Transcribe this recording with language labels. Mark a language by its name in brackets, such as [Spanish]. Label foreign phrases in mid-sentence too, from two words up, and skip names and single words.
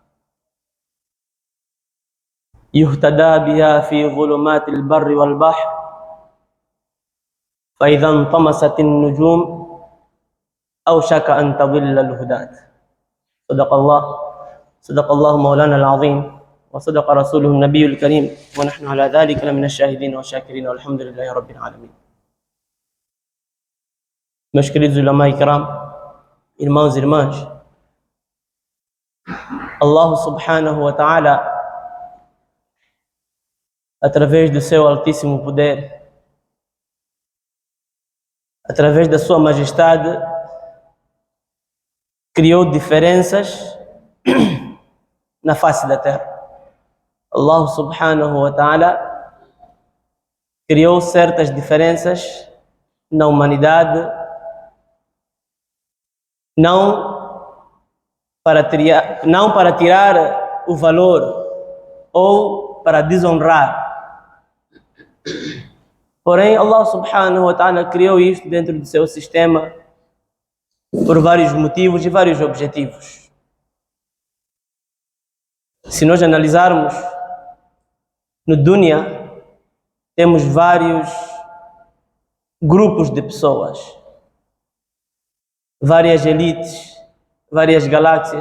[Arabic] يهتدى بها في ظلمات البر والبحر فإذا انطمست النجوم أوشك أن تضل الهداة صدق الله مولانا العظيم وصدق رسوله النبي الكريم ونحن على ذلك لمن الشاهدين والشاكرين والحمد لله رب العالمين. [Portuguese] Meus queridos [Urdu] علمائے کرام, [Portuguese] irmãos e irmãs, [Arabic] الله سبحانه وتعالى, [Portuguese] através do seu altíssimo poder, através da sua majestade, criou diferenças na face da terra. [Arabic] الله سبحانه وتعالى [Portuguese] criou certas diferenças na humanidade, não para tirar o valor ou para desonrar. Porém, [Arabic] الله سبحانه وتعالى [Portuguese] criou isto dentro do seu sistema por vários motivos e vários objetivos. Se nós analisarmos, no Dunya temos vários grupos de pessoas, várias elites, várias galáxias.